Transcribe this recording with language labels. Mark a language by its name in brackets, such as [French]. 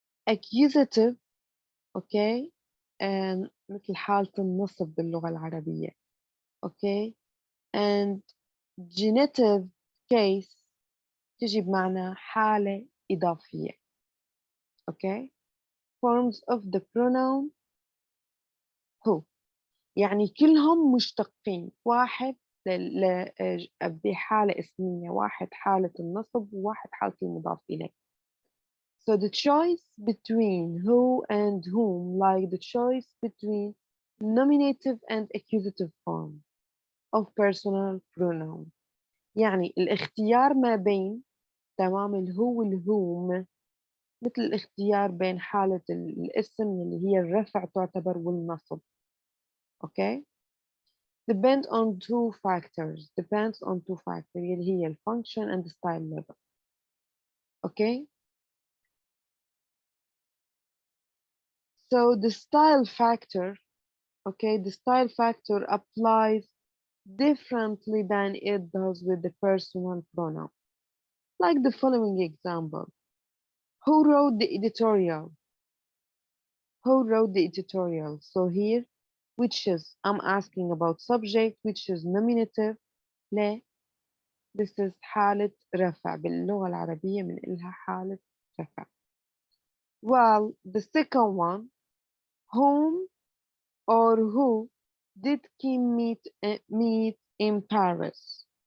[Arabic] Accusative, okay, مثل حالة النصب باللغة العربية, okay, [English] and genitive case [Arabic] تجي بمعنى حالة إضافية, okay. [English] forms of the pronoun who. [Arabic] يعني كلهم مشتقين، واحد بحالة اسمية، واحد حالة النصب، وواحد حالة المضاف إليه. [English] So the choice between who and whom, like the choice between nominative and accusative form of personal pronoun. [Arabic] يعني الاختيار ما بين تمام الهو والهوم، مثل الاختيار بين حالة الاسم اللي هي الرفع تعتبر والنصب. [English] Okay? Depends on two factors [Arabic] اللي هي الفانكشن [English] and the style level. Okay? So the style factor, okay, the style factor applies differently than it does with the personal pronoun. Like the following example. Who wrote the editorial? Who wrote the editorial? So here, which is, I'm asking about subject, which is nominative. [Arabic] ليه؟ [English] This is [Arabic] حالة رفع. باللغة العربية من إلها حالة رفع. [English] Well, the second one, whom or who did Kim meet in Paris?